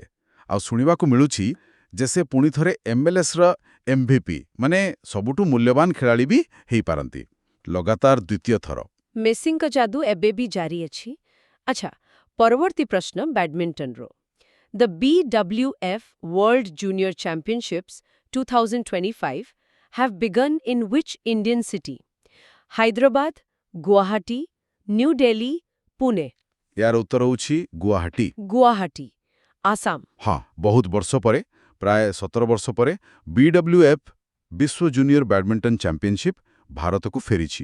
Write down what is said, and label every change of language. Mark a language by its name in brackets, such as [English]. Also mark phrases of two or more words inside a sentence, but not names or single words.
[Odia] ଆଉ ଶୁଣିବାକୁ ମିଳୁଛି ଯେ ସେ ପୁଣି ଥରେ MLSର MVP ମାନେ ସବୁଠୁ ମୂଲ୍ୟବାନ ଖେଳାଳି ବି ହେଇପାରନ୍ତି, ଲଗାତାର ଦ୍ୱିତୀୟ ଥର। ମେସିଙ୍କ ଯାଦୁ ଏବେ ବି ଜାରି ଅଛି। ଆଚ୍ଛା, ପରବର୍ତ୍ତୀ ପ୍ରଶ୍ନ ବ୍ୟାଡମିଣ୍ଟନର। [English] ଦ BWF World Junior Championships 2025 have begun in which Indian city? [Odia] ହାଇଦ୍ରାବାଦ, ଗୁଆହାଟୀ, ନ୍ୟୁ ଦିଲ୍ଲୀ, ପୁନେ। ଏହାର ଉତ୍ତର ହେଉଛି ଗୁଆହାଟୀ। ଗୁଆହାଟୀ, ଆସାମ। ହଁ, ବହୁତ ବର୍ଷ ପରେ, ପ୍ରାୟ 17 ବର୍ଷ ପରେ BWF ବିଶ୍ୱ ଜୁନିୟର ବ୍ୟାଡମିଣ୍ଟନ ଚାମ୍ପିୟନଶିପ୍ ଭାରତକୁ ଫେରିଛି।